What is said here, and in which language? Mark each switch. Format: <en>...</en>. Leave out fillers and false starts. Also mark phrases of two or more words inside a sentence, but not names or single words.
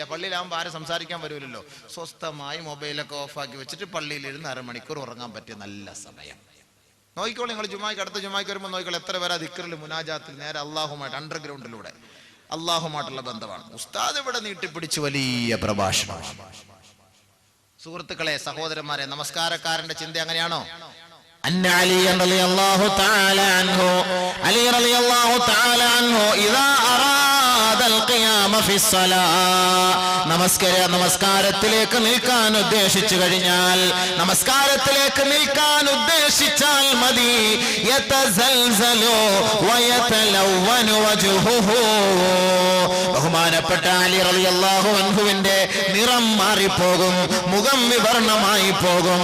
<ml>പള്ളിയിലാകുമ്പോൾ ആരും സംസാരിക്കാൻ വരൂലല്ലോ. സ്വസ്ഥമായി മൊബൈലൊക്കെ ഓഫാക്കി വെച്ചിട്ട് പള്ളിയിലിരുന്ന് 1/2 മണിക്കൂർ ഉറങ്ങാൻ പറ്റിയ നല്ല സമയം. നോക്കിക്കോളൂ നിങ്ങൾ. ജുമായ്ക്ക്, അടുത്ത ജുമായ്ക്ക് വരുമ്പോൾ നോക്കിക്കോളൂ എത്ര പേരാ ദിക്റിൽ, മുനാജാത്തിൽ നേരെ അള്ളാഹുമായിട്ട് അണ്ടർഗ്രൗണ്ടിലൂടെ അള്ളാഹുമായിട്ടുള്ള ബന്ധമാണ്. ഉസ്താദ് ഇവിടെ നീട്ടിപ്പിടിച്ച് വലിയ പ്രഭാഷണം. സുഹൃത്തുക്കളെ, സഹോദരന്മാരെ, നമസ്കാരക്കാരന്റെ ചിന്ത അങ്ങനെയാണോ?</ml> <ar>علي رضي الله تعالى عنه إذا أراد القيام في الصلاة</ar> <ml>നമസ്കാരത്തിലേക്ക് നിൽക്കാൻ ഉദ്ദേശിച്ചു കഴിഞ്ഞാൽ, നമസ്കാരത്തിലേക്ക് നിൽക്കാൻ ഉദ്ദേശിച്ചാൽ മതി.</ml> <ar>يتزلزل ويتلون وجهه.</ar> <ml>ബഹുമാനപ്പെട്ട അലി</ml> <ar>رضي الله عنه</ar> <ml>നിറം മാറിപ്പോകും, മുഖം വിവർണമായി പോകും.</ml>